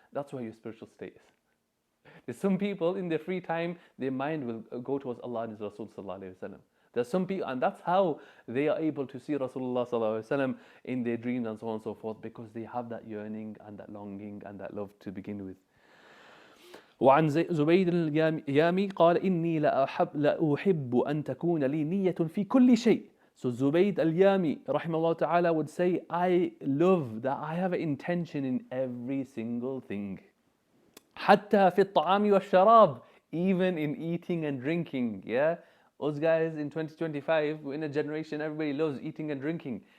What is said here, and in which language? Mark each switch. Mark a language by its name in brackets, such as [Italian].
[English] That's where your spiritual state is. There's some people in their free time, their mind will go towards Allah and His Rasul Sallallahu Alaihi Wasallam. There's some people, and that's how they are able to see Rasulullah Sallallahu Alaihi Wasallam in their dreams and so on and so forth, because they have that yearning and that longing and that love to begin with. [Arabic] وعن زبيد اليامي قال إني لأحب أن تكون لي نية في كل شيء. [English] So Zubayd al-Yami rahimahullah ta'ala would say, I love that I have an intention in every single thing. [Arabic] حتى في الطعام والشراب, [English] even in eating and drinking. Yeah, us guys in 2025, we're in a generation everybody loves eating and drinking.